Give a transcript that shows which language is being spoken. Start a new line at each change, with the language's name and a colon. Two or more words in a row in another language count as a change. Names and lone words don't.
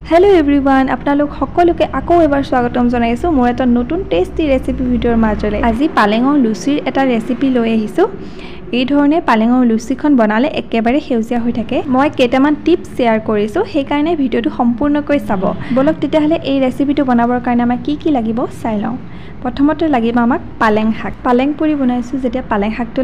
English: hello everyone
Assamese: আপোনালোক সকলোকে আকৌ এবাৰ স্বাগতম জনাইছোঁ মোৰ এটা নতুন
English: tasty recipe
Assamese: ভিডিওৰ মাজলে আজি পালেঙৰ লুচিৰ এটা ৰেচিপি লৈ আহিছো এই ধৰণে পালেঙৰ লুচিখন বনালে একেবাৰে হেউজিয়া হৈ থাকে মই কেইটামান
English: tips share
Assamese: কৰিছো সেই কাৰণে ভিডিওটো সম্পূৰ্ণকৈ চাব বলক তেতিয়াহলে এই ৰেচিপিটো বনাবৰ কাৰণে আমাক কি লাগিব চাই লওঁ প্ৰথমতে লাগিব আমাক পালেং শাক পালেং পুৰি বনাইছো যেতিয়া পালেং শাকটো